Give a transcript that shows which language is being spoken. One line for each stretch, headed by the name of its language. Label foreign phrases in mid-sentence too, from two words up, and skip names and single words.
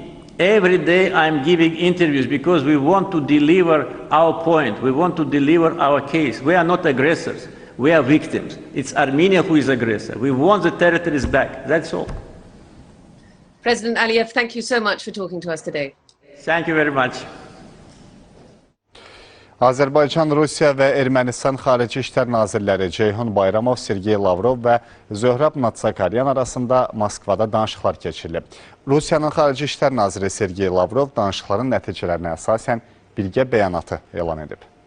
English: Every day I'm giving interviews because we want to deliver our point. We want to deliver our case. We are not aggressors. We are victims. It's Armenia who is aggressor. We want the territories back. That's all. President Aliyev, thank you so much for talking to us today. Thank you very much.
Azerbaijani: Azərbaycan, Rusiya və Ermənistan Xarici İşlər Nazirləri Ceyhun Bayramov, Sergey Lavrov və Zöhrab Natsakaryan arasında Moskvada danışıqlar keçirilib. Rusiyanın Xarici İşlər Naziri Sergey Lavrov danışıqların nəticələrinə əsasən birgə bəyanatı elan edib.